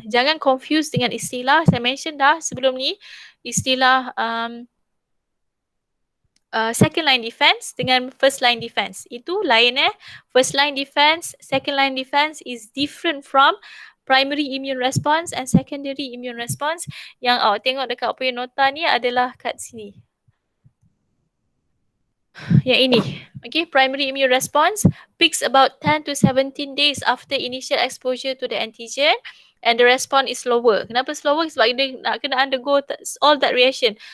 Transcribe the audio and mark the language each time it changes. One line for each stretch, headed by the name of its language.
Malay: Jangan confuse dengan istilah, saya mention dah sebelum ni, istilah second line defense dengan first line defense. Itu lain
English: First line defense, second line defense is different from primary immune response and secondary immune response.
Malay: Yang awak tengok dekat punya nota ni adalah kat sini. Yang ini.
English: Okay, primary immune response peaks about 10 to 17 days after initial exposure to the antigen, and the response is slower.
Malay: Kenapa
English: slower?
Malay: Sebab dia nak kena
English: undergo all that reaction.